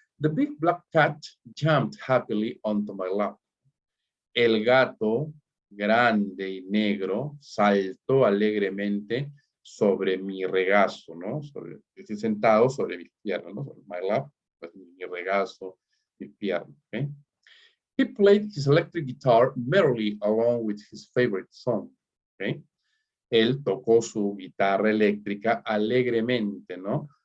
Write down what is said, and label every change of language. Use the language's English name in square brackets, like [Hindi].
[English] The big black cat jumped happily onto my lap. [Spanish] El gato grande y negro saltó alegremente sobre mi regazo, ¿no? Estoy sentado sobre mi pierna, ¿no? Sobre [English] my lap, [Spanish] pues mi regazo, mi pierna, ¿ok? [English] He played his electric guitar merrily along with his favorite song, ¿ok? [Spanish] Él tocó su guitarra eléctrica alegremente, ¿no?